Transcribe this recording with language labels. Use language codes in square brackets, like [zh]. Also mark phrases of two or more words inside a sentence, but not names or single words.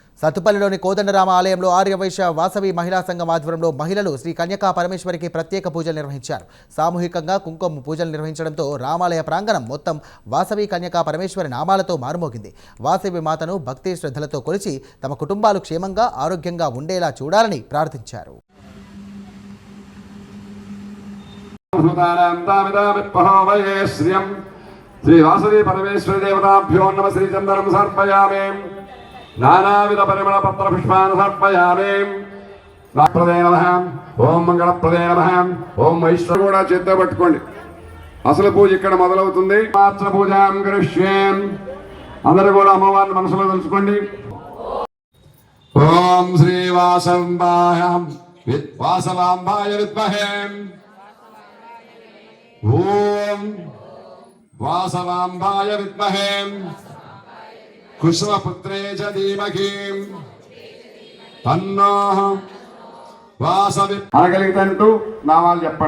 [te] సత్తుపల్లిలోని కోదండరామ ఆలయంలో ఆర్యవైశ్య వాసవి మహిళా సంఘం ఆధ్వర్యంలో మహిళలు శ్రీ కన్యకా పరమేశ్వరికి ప్రత్యేక పూజలు నిర్వహించారు. సామూహికంగా కుంకుమ పూజలు నిర్వహించడంతో రామాలయ ప్రాంగణం మొత్తం వాసవి కన్యకా పరమేశ్వరి నామాలతో మారుమోగింది. వాసవి మాతను భక్తి శ్రద్ధలతో కొలిచి తమ కుటుంబాలు క్షేమంగా ఆరోగ్యంగా ఉండేలా చూడాలని ప్రార్థించారు. [sa] श्री वासवी परमेश्वरी देवताभ्यो नमः श्री चंदनम समर्पयामि नानाविध परिमल पत्र पुष्पान् समर्पयामि प्रदे नमः ओम मंगलप्रदे नमः ओम ऐश्वर्य [te] కూడా చేత్తో పట్టుకోండి. అసలు పూజ ఇక్కడ మొదలవుతుంది. [sa] మాత్ర పూజాం కరిష్యేం. [te] అందరూ కూడా అమ్మవారిని మనసులో తలుచుకోండి. [sa] ఓం శ్రీ వాసవాంబాయ విద్మహే ఓం వాసవాంబాయ విద్మహే కుసుమపుత్రే చ ధీమహి తన్నో వాసవి [te] అనగలిగితే నామాలు చెప్పండి.